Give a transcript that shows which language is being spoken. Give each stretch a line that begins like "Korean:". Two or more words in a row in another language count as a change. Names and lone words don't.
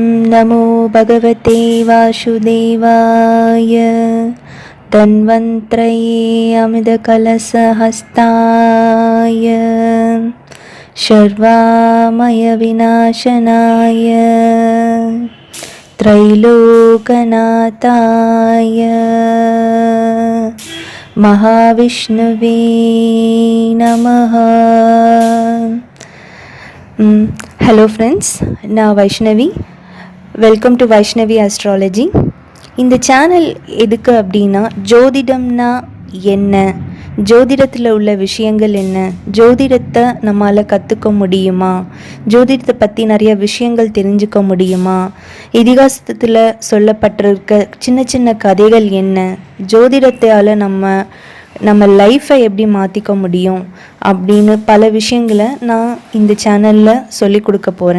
Sanskrit: नमो भगवते वासुदेवाय तन्वन्त्रये अमितकलशहस्ताय सर्वामयविनाशनाय त्रैलोकनाथाय महाविष्णुवे नमः.
English: hello friends,
Tamil: நான் வைஷ்ணவி.
English: welcome to Vaishnavi Astrology.
Tamil: இந்த சேனல் எதுக்கு அப்படின்னா, ஜோதிடம்னா என்ன, ஜோதிடத்தில் உள்ள விஷயங்கள் என்ன, ஜோதிடத்தை நம்மளால் கற்றுக்க முடியுமா, ஜோதிடத்தை பற்றி நிறைய விஷயங்கள் தெரிஞ்சுக்க முடியுமா, இதிகாசத்தில் சொல்லப்பட்டிருக்க சின்ன சின்ன கதைகள் என்ன, ஜோதிடத்தால் நம்ம லைஃப்பை எப்படி மாற்றிக்க முடியும் அப்படின்னு பல விஷயங்களை நான் இந்த சேனலில் சொல்லி கொடுக்க போகிறேன்.